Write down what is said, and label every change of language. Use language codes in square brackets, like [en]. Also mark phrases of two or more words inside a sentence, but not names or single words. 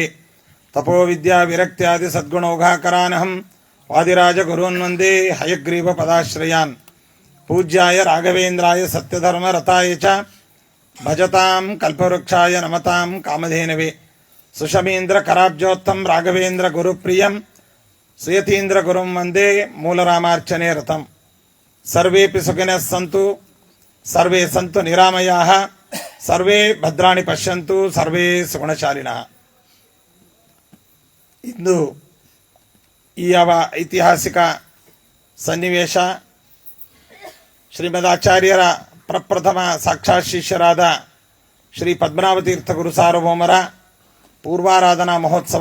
[sa] ತಪೋ ವಿದ್ಯಾ ವಿರಕ್ತ್ಯಾದಿ ಸದ್ಗುಣೌಘಾಕರಾನಹಂ ವಾದಿರಾಜ ಗುರುನ್ ವಂದೇ ಹಯಗ್ರೀವ ಪದಾಶ್ರಯಾನ್. ಪೂಜ್ಯಾಯ ರಾಘವೇಂದ್ರಾಯ ಸತ್ಯಧರ್ಮ ರತಾಯ ಚ ಭಜತಾಂ ಕಲ್ಪವೃಕ್ಷಾಯ ನಮತಾಂ ಕಾಮಧೇನವೇ. ಸುಷಮೀಂದ್ರ ಕರಾಬ್ಜೋತ್ತಮ್ ರಾಘವೇಂದ್ರ ಗುರುಪ್ರಿಯಂ ಸುಯತೀಂದ್ರ ಗುರುಂ ವಂದೇ ಮೂಲರಾಮಾರ್ಚನೆ ರಥಂ. ಸರ್ವೇಪಿ ಸುಖಿನಃ ಸಂತು ಸರ್ವೇ ಸಂತು ನಿರಾಮಯಾಃ ಸರ್ವೇ ಭದ್ರಾಣಿ ಪಶ್ಯಂತು ಸರ್ವೇ ಸುಗುಣಶಾಲಿನಃ. [kn] ಇಂದು ಈ ಯಾವ ಐತಿಹಾಸಿಕ ಸನ್ನಿವೇಶ ಶ್ರೀಮದಾಚಾರ್ಯರ ಪ್ರಪ್ರಥಮ ಸಾಕ್ಷಾತ್ ಶಿಷ್ಯರಾದ ಶ್ರೀ ಪದ್ಮನಾಭತೀರ್ಥ ಗುರು ಸಾರ್ವಭೌಮರ ಪೂರ್ವಾರಾಧನಾ ಮಹೋತ್ಸವ.